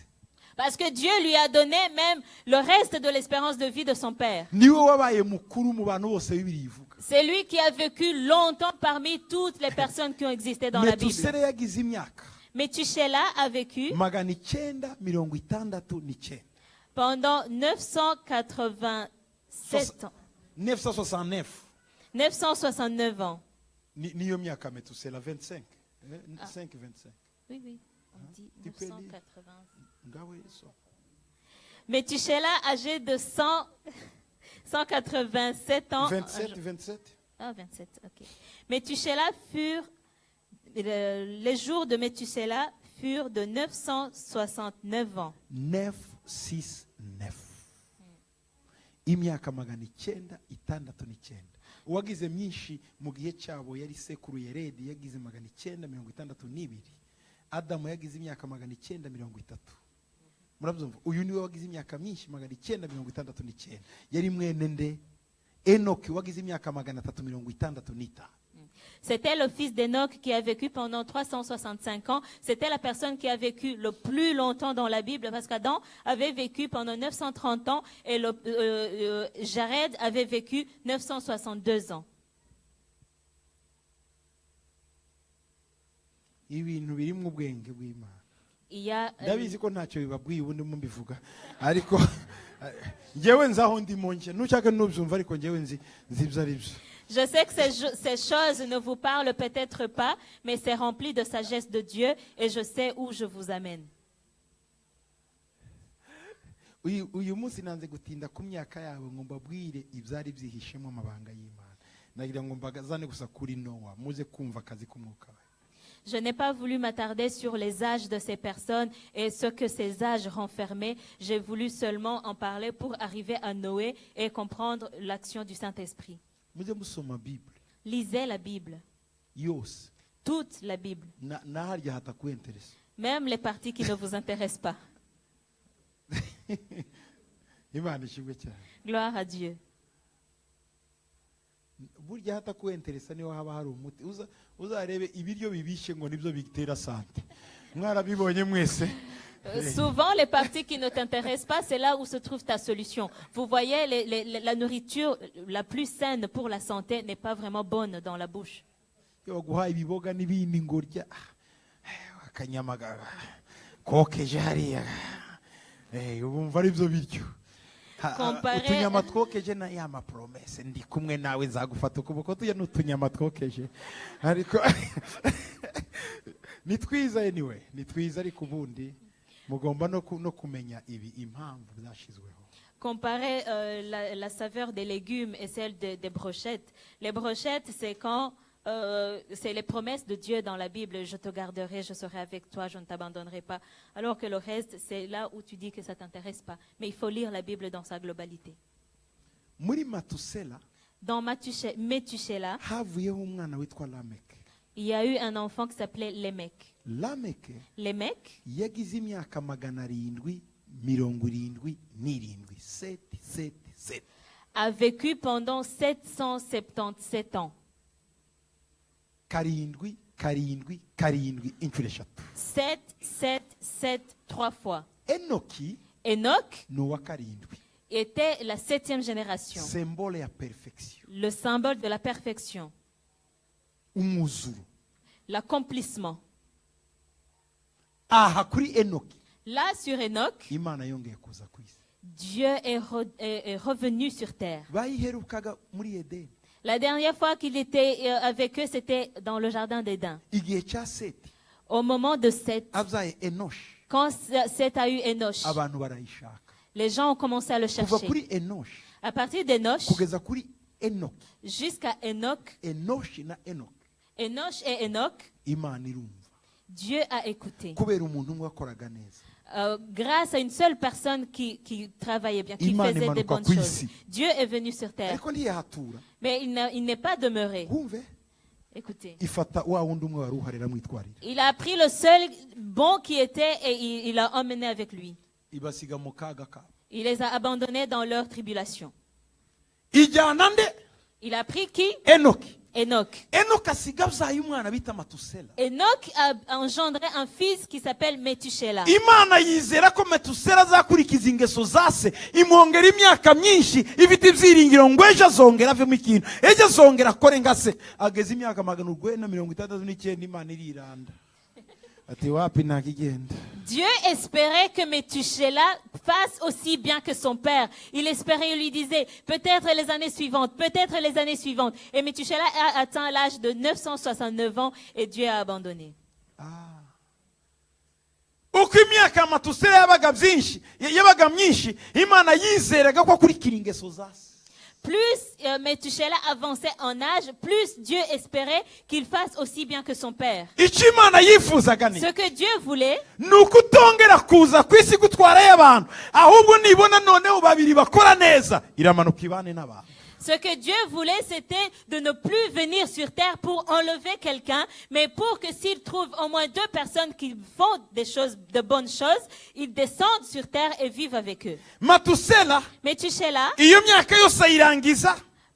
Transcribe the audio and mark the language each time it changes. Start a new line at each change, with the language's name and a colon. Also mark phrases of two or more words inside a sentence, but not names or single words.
French: Parce que Dieu lui a donné même le reste de l'espérance de vie de son père.
Kinyarwanda: Niwe wabaye mukuru mu bantu bose Bibiliya ivuga.
French: C'est lui qui a vécu longtemps parmi toutes les personnes qui ont existé dans la Bible.
Kinyarwanda: Metusela yagize imyaka
French: Métuséla a vécu 969. pendant 987 ans. 969. 969 ans.
Kinyarwanda: Niyo myaka Metusela 25. 25.
French: Oui, oui, on dit Tu peux lire. 980.
Kinyarwanda: Ngawe so.
French: Métuséla, âgé de 187 ans. 27. Ah, 27, ok. Métuséla les jours de Métuséla furent de 969 ans. 969.
Kinyarwanda: Imyaka 969. Uwagize myinshi mu gihe cyabo yari sekuru Yeredi yagize 962. Adamu yagize imyaka 930. Murabyumva, uyu niwe wagize imyaka myinshi 969. Yari mwene nde? Enoki wagize imyaka 365.
French: C'était le fils d'Enoch qui a vécu pendant 365 ans. C'était la personne qui a vécu le plus longtemps dans la Bible parce qu'Adam avait vécu pendant 930 ans et Jared avait vécu 962 ans.
Kinyarwanda: ibintu biri mu bwenge bw'Imana.
French: Il y a,
Kinyarwanda: Ndabizi ko ntacyo bibabwiye ubundi mumbivuga ariko njyewe nzaho ndimo nje nushaka nubyumva ariko njyewe nzi ibyo ari byo.
French: Je sais que ces choses ne vous parlent peut-être pas, mais c'est rempli de sagesse de Dieu et je sais où je vous amène.
Kinyarwanda: uyu munsi nanze gutinda ku myaka yabo ngo mbabwire ibyari byihishemo amabanga y'Imana. Nagira ngo mbagazane gusa kuri Nowa muze kumva akazi k'umwuka.
French: Je n'ai pas voulu m'attarder sur les âges de ces personnes et ce que ces âges renfermaient. J'ai voulu seulement en parler pour arriver à Noé et comprendre l'action du Saint-Esprit.
Kinyarwanda: Muze musoma Bible
French: Lisez la Bible,
Kinyarwanda: yose
French: toute la Bible,
Kinyarwanda: naharya hatakwenteresa.
French: même les parties qui ne vous intéressent pas.
Kinyarwanda: Imana ishimwe cyane.
French: Gloire à Dieu.
Kinyarwanda: Burya hatakwenteresa niho haba hari umuti. Uzarebe ibiryo bibishe ngo nibyo bitera sante. Mwarabibonye mwese.
French: Souvent, les parties qui ne t'intéressent pas, c'est là où se trouve ta solution. Vous voyez, la nourriture la plus saine pour la santé n'est pas vraiment bonne dans la bouche.
Kinyarwanda: Baguha ibiboga n'ibindi ngorya. Akanyama kokeje hariya. Ubumva ari byo biryo. Utunyama twokeje na yama promesse ndi kumwe nawe nzagufata ukuboko tuya n'utunyama twokeje ariko nitwiza anyway nitwiza ariko ubundi mugomba no kumenya ibi impamvu byashizweho.
French: Comparer la saveur des légumes et celle des brochettes. Les brochettes, c'est quand c'est les promesses de Dieu dans la Bible. Je te garderai, je serai avec toi, je ne t'abandonnerai pas. Alors que le reste, c'est là où tu dis que ça ne t'intéresse pas. Mais il faut lire la Bible dans sa globalité.
Kinyarwanda: Muri Matusela,
French: Dans Métuséla,
Kinyarwanda: havuyeho umwana witwa Lameki.
French: il y a eu un enfant qui s'appelait Lémec.
Kinyarwanda: Lameki
French: Lémec
Kinyarwanda: yagize imyaka 777
French: a vécu pendant 777 ans.
Kinyarwanda: karindwi inshuro eshatu.
French: 7, 7, 7, 3 fois.
Kinyarwanda: Enoki
French: Enoch
Kinyarwanda: ni uwa karindwi.
French: était la 7e génération.
Kinyarwanda: Symbole ya perfection.
French: Le symbole de la perfection.
Kinyarwanda: Umwuzuro.
French: L'accomplissement.
Kinyarwanda: Aha kuri Enoki
French: Là, sur Enoch,
Kinyarwanda: Imana yongeye kuza ku isi.
French: Dieu est revenu sur terre.
Kinyarwanda: Bayiherukaga muri Edeni.
French: La dernière fois qu'il était avec eux, c'était dans le jardin d'Éden.
Kinyarwanda: Igihe cya Seti
French: Au moment de Seth,
Kinyarwanda: abyaye Enoshi
French: quand Seth a eu Enoch,
Kinyarwanda: abantu barayishaka.
French: les gens ont commencé à le
Kinyarwanda: Kuva
French: chercher.
Kinyarwanda: kuri Enoshi
French: À partir d'Enoch
Kinyarwanda: kugeza kuri Enoki.
French: jusqu'à Enoch,
Kinyarwanda: Enoshi na Enoki
French: Enoch et Enoch,
Kinyarwanda: Imana irumva.
French: Dieu a écouté.
Kinyarwanda: Kubera umuntu umwe wakoraga neza.
French: Grâce à une seule personne qui travaillait bien, qui
Kinyarwanda: Imana
French: faisait des
Kinyarwanda: imanuka
French: bonnes
Kinyarwanda: ku
French: choses.
Kinyarwanda: isi.
French: Dieu est venu sur terre,
Kinyarwanda: Ariko ntiyahatura.
French: mais il n'est pas demeuré.
Kinyarwanda: Wumve
French: Écoutez,
Kinyarwanda: ifata wa wundi umwe wari uhari aramwitwarira.
French: il a pris le seul bon qui était et il l'a emmené avec lui.
Kinyarwanda: Ibasiga mu kaga kabo.
French: Il les a abandonnés dans leur tribulation.
Kinyarwanda: Ijyana nde?
French: Il a pris qui?
Kinyarwanda: Enoki.
French: Enoch.
Kinyarwanda: Enoki asiga abyaye umwana bita Matusela.
French: Enoch a engendré un fils qui s'appelle Métuséla.
Kinyarwanda: Imana yizera ko Metusela azakurikiza ingeso za se imwongera imyaka myinshi ifite ibyiringiro ngo ejo azongera avemo ikintu ejo azongera akore nka se. Ageze imyaka 969 Imana iriranda ati wapi ntakigenda.
French: Dieu espérait que Métuséla fasse aussi bien que son père. Il espérait, il lui disait, peut-être les années suivantes, peut-être les années suivantes. Et Métuséla a atteint l'âge de 969 ans et Dieu a abandonné.
Kinyarwanda: Uko imyaka Matusela yabaga myinshi Imana yizeraga ko akurikira ingeso za se.
French: Plus Métuséla avançait en âge, plus Dieu espérait qu'il fasse aussi bien que son père.
Kinyarwanda: Icyo Imana yifuzaga ni
French: Ce que Dieu voulait,
Kinyarwanda: nuko utongera kuza ku isi gutwarayo abantu ahubwo nibona noneho babiri bakora neza iramanuka ibane n'abantu.
French: ce que Dieu voulait, c'était de ne plus venir sur terre pour enlever quelqu'un, mais pour que s'il trouve au moins 2 personnes qui font de bonnes choses, ils descendent sur terre et vivent avec eux.
Kinyarwanda: Matusela
French: Métuséla,
Kinyarwanda: iyo myaka yose ayirangiza